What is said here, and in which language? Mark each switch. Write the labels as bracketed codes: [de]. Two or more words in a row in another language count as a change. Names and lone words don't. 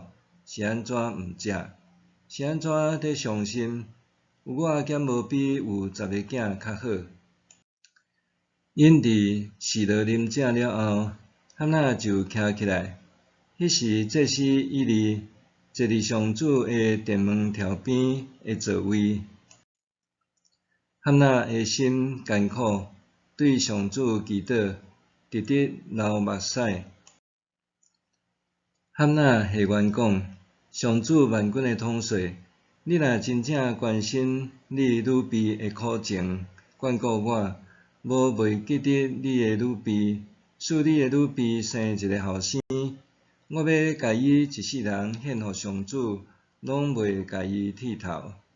[nan] 是安怎毋食？是安怎伫伤心？有我减无比有10个囝较好。因伫示罗啉食了后，汉娜就徛起来。迄时祭司以利坐伫上主的殿门条边的座位。汉娜的心艰苦，对上主祈祷，直直流目屎。汉娜下愿讲：上主万军的统帅，你若真正关心你女婢的苦情，眷顾我，无袂记得你的女婢，使你的女婢生一个后生，我要甲伊一世人献互上主，拢袂甲伊剃头。